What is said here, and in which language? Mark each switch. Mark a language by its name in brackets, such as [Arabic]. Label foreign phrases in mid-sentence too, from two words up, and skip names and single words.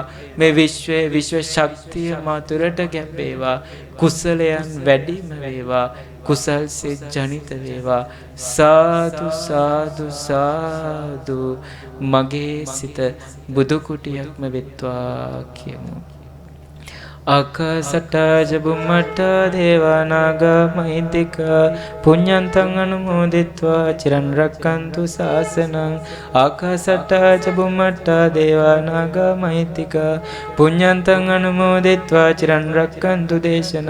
[Sinhala] මේ විශ්වයේ විශ්ව ශක්තිය මා තුළට ගැබ්වේවා. කුසලයන් වැඩිම වේවා. කුසල් සිත් ජනිත වේවා. සාදු සාදු සාදු මගේ සිත බුදු කුටියක්ම වෙත්වා කියමු. [Pali] ආකාසට්ටා චුම්මට්ටා දේවා නාග මහින්దికා පුඤ්ඤන්තං අනුමෝදිත්වා චිරන් රැක්කන්තු ශාසනං. ආකාසට්ටා චුම්මට්ටා දේවා නාග මහින්దికා පුඤ්ඤන්තං අනුමෝදිත්වා චිරන් රැක්කන්තු දේශනං.